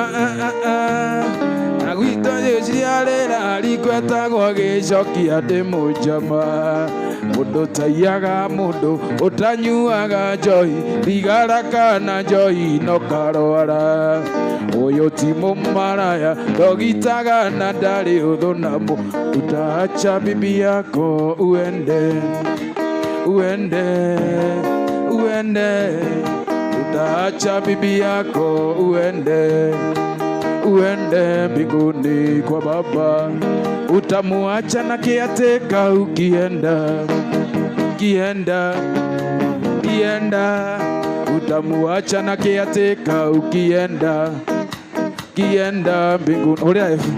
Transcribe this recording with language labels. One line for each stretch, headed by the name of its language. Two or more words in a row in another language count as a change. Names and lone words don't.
Kikuyu: na gwitũ ciarĩra rikwetagwo gĩcokia ndĩ mũnjama mũndũ taiyaga mũndũ ũtanyuaga njohi thigara kana njohi no karwara ũyũ ti mũmaraya ndogitaga na ndarĩ ũthũ
Swahili: na utaacha bibi yako uende uende uende utaacha bibi yako uende uende mbinguni kwa Baba utamuacha na kiateka ukienda kienda kienda utamuacha na kiateka ukienda kienda mbinguni uria